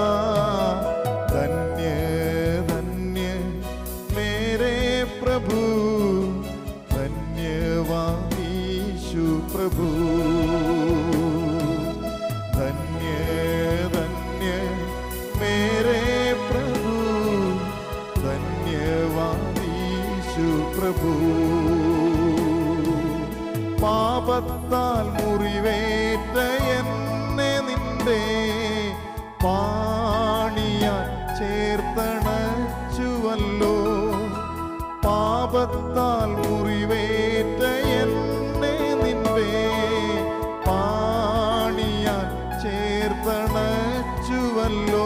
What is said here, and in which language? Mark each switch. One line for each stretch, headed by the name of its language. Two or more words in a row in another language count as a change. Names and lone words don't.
Hindi: धन्य धन्य मेरे प्रभु, धन्यवाद यीशु प्रभु। धन्य धन्य मेरे प्रभु, धन्यवाद यीशु प्रभु।
Malayalam: പാപത്താൽ മുറിവേറ്റ എന്നെ നിന്റെ പാണിയാൽ ചേർത്തണച്ചുവല്ലോ. പാപത്താൽ മുറിവേറ്റ എന്നെ നിന്റെ പാണിയാൽ ചേർത്തണച്ചുവല്ലോ.